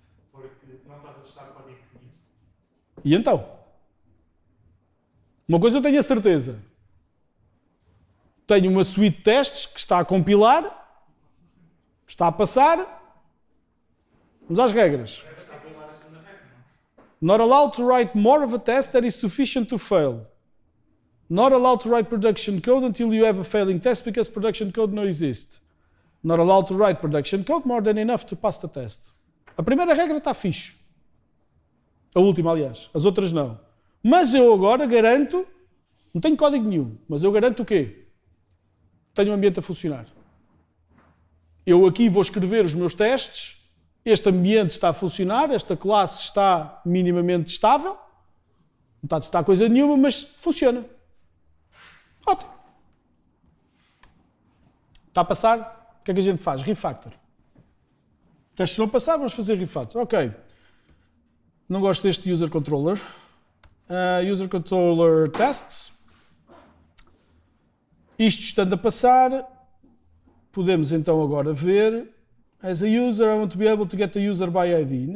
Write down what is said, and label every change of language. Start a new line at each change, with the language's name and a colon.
Portuguese: Porque não estás a testar o código pequenino. E então? Uma coisa eu tenho a certeza. Tenho uma suite de testes que está a compilar, está a passar. Vamos às regras. Está a violar a segunda regra, não?
English: Not allowed to write more of a test that is sufficient to fail. Not allowed to write production code until you have a failing test because production code
Portuguese: não existe.
English: Not allowed to write production code more than enough to pass the test.
Portuguese: A primeira regra está fixe. A última, aliás. As outras não. Mas eu agora garanto, não tenho código nenhum, mas eu garanto o quê? Tenho um ambiente a funcionar. Eu aqui vou escrever os meus testes, este ambiente está a funcionar, esta classe está minimamente estável, não está a testar coisa nenhuma, mas funciona. Ótimo. Está a passar? O que é que a gente faz? Refactor. Testes não passar, vamos fazer refactor. Ok. Não gosto deste user controller.
English: User controller tests.
Portuguese: Isto estando a passar, podemos então agora ver.
English: As a user, I want to be able to get the user by ID.